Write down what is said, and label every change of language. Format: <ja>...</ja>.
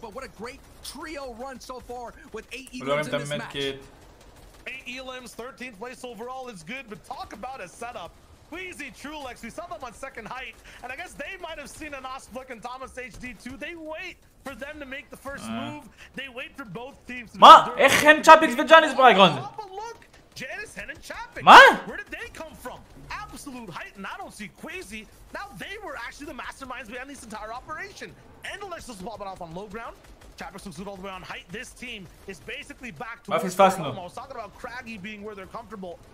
<en>But what a great trio run so far with 8 elims in this match. 8 elims, 13th place overall is good, but talk about a setup. Queasy, Trulex, we saw them on second height, and I guess they might have seen Anas Flick and Thomas HD too. They wait for them to make the first move. They wait for both teams to</en> <he>מה? איך הם צ'אפיקס וג'אניס באייגראונד?</he> <en>Janice, Hen, and Chapik.</en> <he>מה?</he> <en>Where did they come from? Absolute height, and I don't see Queasy. Now they were actually the masterminds behind this entire operation. And Alexis was popping off on low ground. Chapik looks good all the way on height. This team is basically back to where they're home. I was talking about Craggy being where they're comfortable.</en>